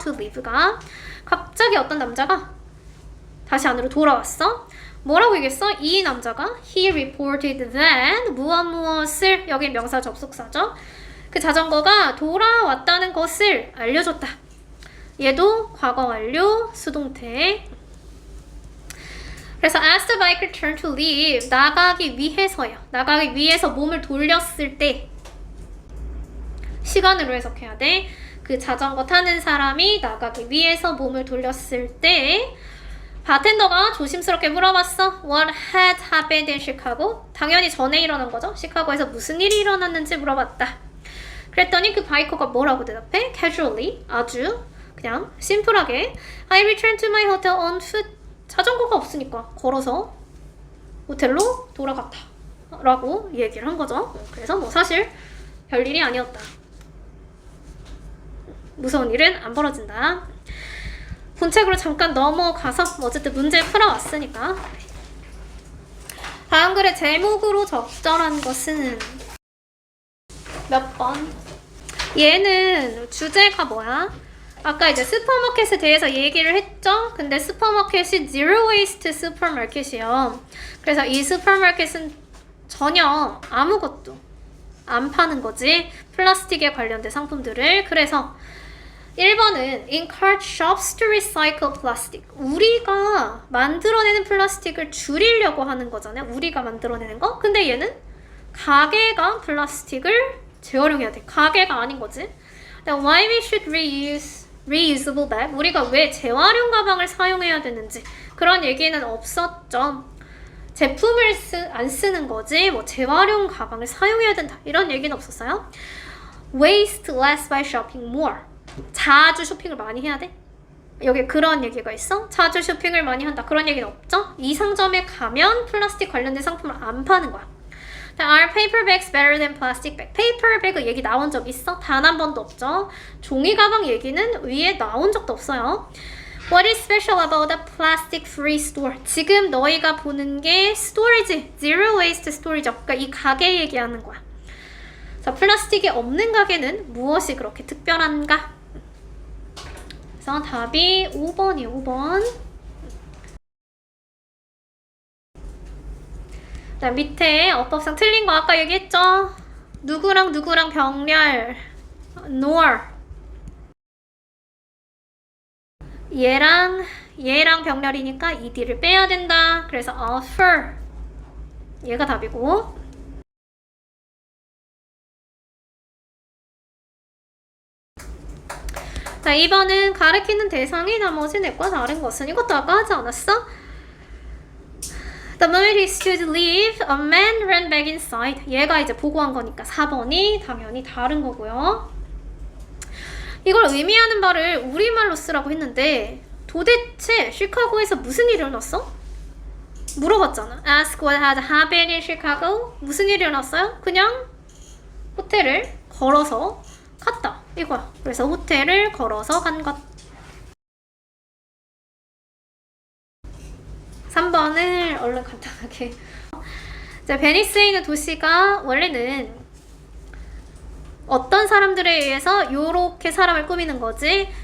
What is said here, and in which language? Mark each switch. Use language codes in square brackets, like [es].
[en] to leave [ko] 가 갑자기 어떤 남자가 다시 안으로 돌아왔어. 뭐라고 얘기했어? 이 남자가 [en] he reported that [ko] 무엇을 여기 명사 접속사죠. 그 자전거가 돌아왔다는 것을 알려줬다. 얘도 과거 완료 수동태. 그래서 [en] as the biker turned to leave [ko] 나가기 위해서요. 나가기 위해서 몸을 돌렸을 때 시간으로 해석해야 돼. 그 자전거 타는 사람이 나가기 위해서 몸을 돌렸을 때 바텐더가 조심스럽게 물어봤어. [en] What had happened in Chicago? [ko] 당연히 전에 일어난 거죠. 시카고에서 무슨 일이 일어났는지 물어봤다. 그랬더니 그 바이커가 뭐라고 대답해? [en] Casually, [ko] 아주 그냥 심플하게 [en] I returned to my hotel on foot. [ko] 자전거가 없으니까 걸어서 호텔로 돌아갔다 라고 얘기를 한 거죠. 그래서 뭐 사실 별일이 아니었다. 무서운 일은 안 벌어진다. 본책으로 잠깐 넘어가서 어쨌든 문제 풀어왔으니까 다음 글의 제목으로 적절한 것은 몇 번? 얘는 주제가 뭐야? 아까 이제 슈퍼마켓에 대해서 얘기를 했죠? 근데 슈퍼마켓이 zero waste 슈퍼마켓이에요. 그래서 이 슈퍼마켓은 전혀 아무것도 안 파는 거지. 플라스틱에 관련된 상품들을. [en] 그래서 1번은 encourage shops to recycle plastic. [ko] 우리가 만들어내는 플라스틱을 줄이려고 하는 거잖아요. 우리가 만들어내는 거. 근데 얘는 가게가 플라스틱을 재활용해야 돼. 가게가 아닌 거지. [en] Why we should reusable bag? [ko] 우리가 왜 재활용 가방을 사용해야 되는지 그런 얘기는 없었죠. 제품을 안 쓰는 거지 뭐 재활용 가방을 사용해야 된다 이런 얘기는 없었어요. [en] Waste less by shopping more. [ko] 자주 쇼핑을 많이 해야 돼? 여기 그런 얘기가 있어? 자주 쇼핑을 많이 한다 그런 얘기는 없죠? 이 상점에 가면 플라스틱 관련된 상품을 안 파는 거야. [en] Are paper bags better than plastic bag? [ko] 페이퍼 배그 얘기 나온 적 있어? 단 한 번도 없죠. 종이 가방 얘기는 위에 나온 적도 없어요. [en] What is special about the plastic free store? [ko] 지금 너희가 보는 게 스토리지, zero waste 스토리죠. 그러니까 이 가게 얘기하는 거야. 자, 플라스틱이 없는 가게는 무엇이 그렇게 특별한가? 그래서 답이 5번이에요. 5번. 자, 밑에 어법상 틀린 거 아까 얘기했죠? 누구랑 누구랑 병렬 nor 얘랑 병렬이니까 ed를 빼야 된다. 그래서 offer 얘가 답이고 자, 2번은 가리키는 대상이 나머지 넷과 다른 것은 이것도 아까 하지 않았어? [en] The moment he stood to leave, a man ran back inside. [ko] 얘가 이제 보고한 거니까 4번이 당연히 다른 거고요. 이걸 의미하는 바를 우리말로 쓰라고 했는데 도대체 시카고에서 무슨 일이 일어났어? 물어봤잖아. [en] Ask what had happened in Chicago. [ko] 무슨 일이 일어났어요? 그냥 호텔을 걸어서 갔다. 이거야. 그래서 호텔을 걸어서 간 것. 3번을 얼른 간단하게. 자, 베니스에 있는 도시가 원래는 어떤 사람들에 의해서 요렇게 사람을 꾸미는 거지.